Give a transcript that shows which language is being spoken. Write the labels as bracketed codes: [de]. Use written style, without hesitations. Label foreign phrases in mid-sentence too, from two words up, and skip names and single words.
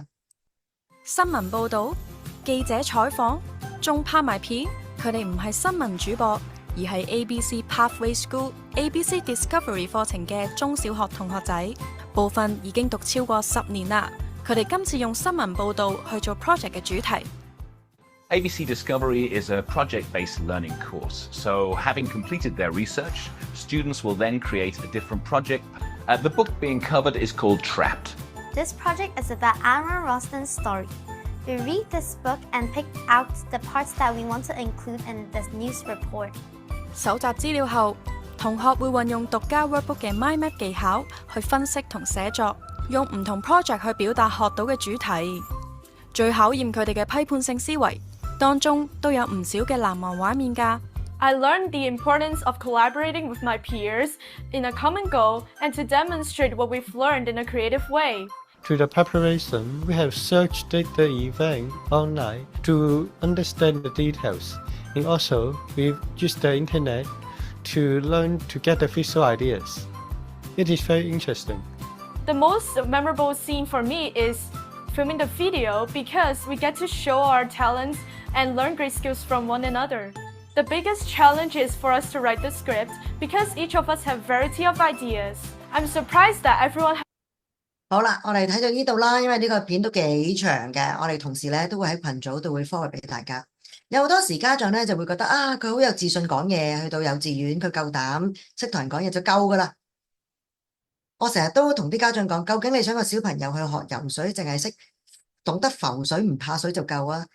[yue] 新聞報導、記者採訪，仲拍埋片。佢哋唔係新聞主播，而係 ABC Pathway School ABC Discovery 課程嘅中小學同學仔，部分已經讀超過10年啦。佢哋今次用新聞報導去做 project 嘅主題。 [en] ABC Discovery is a project-based learning course. So having completed their research, students will then create a different project. The book being covered is called Trapped. This project is about Aaron Ralston's story. We read this book and pick out the parts that we want to include in this news report. 搜集資料後，同學會運用獨家 workbook 嘅 mind map 技巧去分析同寫作，用唔同 project 去表達學到嘅主題，最考驗佢哋嘅批判性思維。當中都有唔少嘅難忘畫面㗎。 I learned the importance of collaborating with my peers in a common goal and to demonstrate what we've learned in a creative way. Through the preparation, we have searched the event online to understand the details. And also, we've used the internet to learn to get the visual ideas. It is very interesting. The most memorable scene for me is filming the video because we get to show our talents and learn great skills from one another. The biggest challenge is for us to write the script because each of us have variety of ideas. I'm surprised that everyone. [yue] 好啦，我哋睇到呢度啦，因為呢個片都幾長嘅，我哋同時咧都會喺群組度會 forward 俾大家。有好多時家長咧就會覺得佢好有自信講嘢，去到幼稚園佢夠膽識同人講嘢就夠噶啦。我成日都同啲家長講，究竟你想個小朋友去學游水，淨係識懂得浮水唔怕水就夠啊？